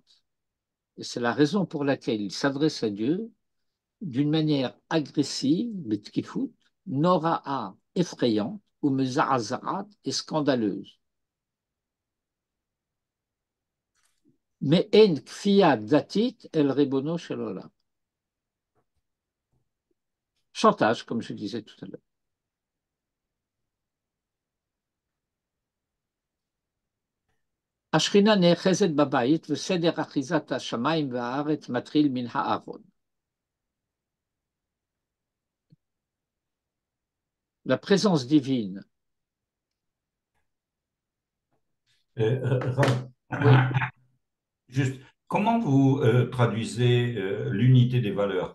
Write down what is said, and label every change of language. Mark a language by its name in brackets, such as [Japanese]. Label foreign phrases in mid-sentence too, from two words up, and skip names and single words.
[French] Et c'est la raison pour laquelle il s'adresse à Dieu d'une manière agressive, [Hebrew] בתקיפות נוראה, [French] effrayante, ou mizazarat, et scandaleuse. Mais en [Hebrew] כפייה דתית אל ריבונו של עולם. [French] Chantage, comme je disais tout à l'heure. [Hebrew] השכינה נאחזת בבית וסדר אחיזת השמיים והארץ מתחיל מן הארון. [French] La présence divine. Oui. Juste, comment vous traduisez l'unité des valeurs?